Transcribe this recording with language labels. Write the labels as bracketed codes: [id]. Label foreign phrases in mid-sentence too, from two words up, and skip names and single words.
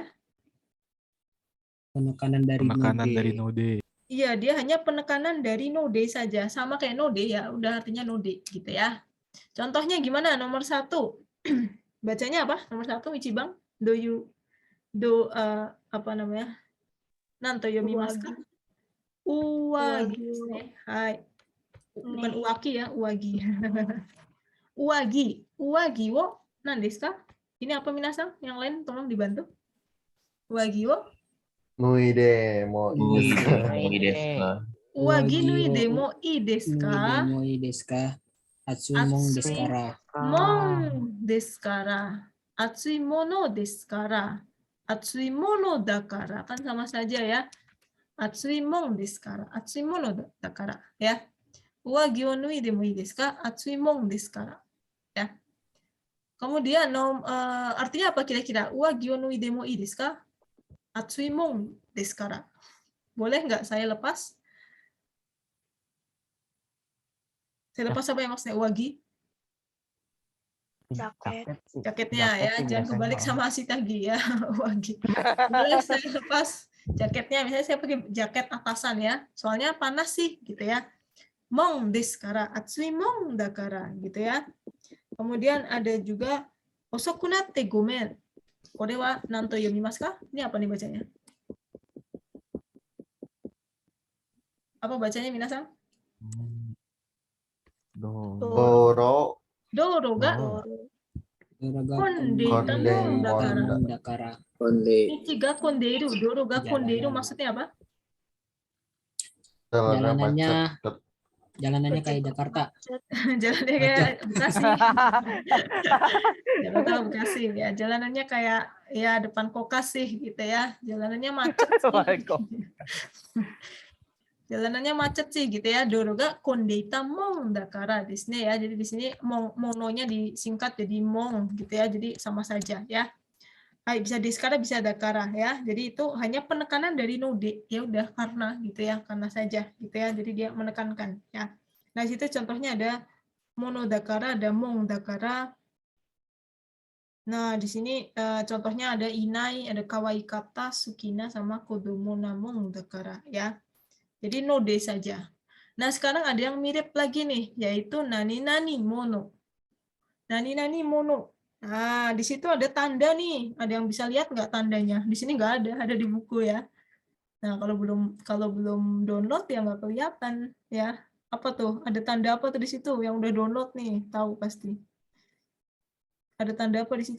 [id] Penekanan dari node. Iya, dia hanya penekanan dari node saja. Sama kayak node ya, udah artinya node gitu ya. Contohnya gimana? Nomor 1. Bacanya apa? Nomor 1, Ichibang. Apa namanya? [ja] 何と読みますか? Uwagi. [id] Hai. Bukan uwaki ya, uwagi. [ja] 上着。上着を何ですか? [id] Ini apa minasan? Yang lain tolong dibantu. [ja] 上着を? 脱いでもいい上着脱いでもいいですか? 暑いもんですから. もんですから。暑いものですから. 暑いものだから. [id] Kan sama saja ya. [ja] 暑いもんですから。暑いものだから. Ya. 上着を脱いでもいいですか?暑いもんですから. [id] Ya. Kemudian artinya apa kira-kira? [ja] 上着を脱いでもいいですか?暑いもんですから. [id] Boleh nggak saya lepas? Saya lepas apa yang maksudnya uwagi? Jaketnya ya, jangan kebalik sama si tadi ya. Uwagi. Boleh saya lepas jaketnya, misalnya saya pakai jaket atasan ya. Soalnya panas sih gitu ya. [ja] もんですから, 暑いもんだから [id] gitu ya. Kemudian ada juga [ja] 遅くなってごめん. これは何と読みますか? [id] Ini apa nih bacanya? Apa bacanya minasan? [ja] Doro 道路が混んで Dakara. いちが混んでいる。道路が混んでいる [id] maksudnya apa? Jalanannya kayak Jakarta. Jalannya kayak Bekasi. Jakarta Bekasi ya. Jalanannya kayak ya depan Kokas sih gitu ya. Jalanannya macet sih. Jalanannya macet sih gitu ya. [ja] 道路が混んでいたもんだから [id] di sini ya. Jadi di sini mononya disingkat jadi mong gitu ya. Jadi sama saja ya. Hai, bisa deskara bisa dakara ya. Jadi itu hanya penekanan dari node. Ya udah karena gitu ya, karena saja gitu ya. Jadi dia menekankan ya. Nah, situ contohnya ada [ja] ものだから, [id] ada [ja] もんだから. [id] Nah, di sini contohnya ada inai, ada [ja] かわいいかた, [id] sukina, sama [ja] 子供なもんだから [id] ya. Jadi [ja] ので [id] saja. Nah, sekarang ada yang mirip lagi nih, yaitu [ja] なになにもの. なになにもの. [id] Nah, di situ ada tanda nih. Ada yang bisa lihat nggak tandanya? Di sini nggak ada di buku ya. Nah, kalau belum download ya nggak kelihatan ya. Apa tuh? Ada tanda apa tuh di situ? Yang udah download nih, tahu pasti. Ada tanda apa di situ?